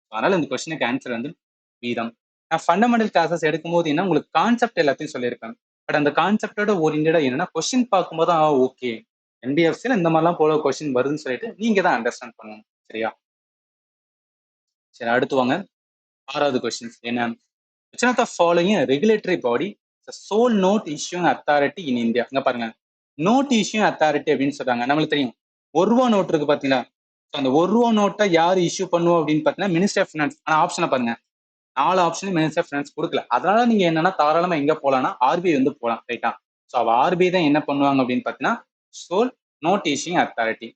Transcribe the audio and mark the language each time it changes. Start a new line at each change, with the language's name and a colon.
Tamil: அதனால இந்த கொஸ்டினுக்கு ஆன்சர் வந்து வீதம். நான் ஃபண்டமெண்டல் கிளாஸஸ் எடுக்கும்போது என்ன உங்களுக்கு கான்செப்ட் எல்லாத்தையும் சொல்லியிருப்பேன். பட் அந்த கான்செப்டோட ஓரியன்டா என்னன்னா கொஸ்டின் பார்க்கும்போது ஓகே என்பிஎஃப்சில இந்த மாதிரிலாம் போல கொஸ்டின் வருதுன்னு சொல்லிட்டு நீங்க தான் அண்டர்ஸ்டாண்ட் பண்ணணும். சரியா? சரி, அடுத்து வாங்க. 6வது கொஸ்டின் என்ன?
English: which of the following regulatory body the sole note issuing authority in India?
Tamil: இங்க பாருங்க, நோட் இஷ்யூ அத்தாரிட்டி அப்படின்னு சொல்றாங்க. நம்மளுக்கு தெரியும் 1 ரூபா நோட் இருக்கு பாத்தீங்களா? அந்த 1 ரூபா நோட்டை யார் இஷ்யூ பண்ணுவோம் அப்படின்னு பாத்தீங்கன்னா மினிஸ்டர் ஆஃப் ஃபினான்ஸ். ஆனா ஆப்ஷனை பாருங்க, 4 ஆப்ஷனும் மினிஸ்டர் ஆஃப் ஃபினான்ஸ் கொடுக்கல. அதனால நீங்க என்னன்னா தாராளமா எங்க போலாம்னா ஆர்பிஐ வந்து போலாம். ரைட்டா? ஸோ அவ ஆர்பிஐ தான் என்ன பண்ணுவாங்க அப்படின்னு பாத்தீங்கன்னா சோல் நோட் இஷ்யூங் அத்தாரிட்டி.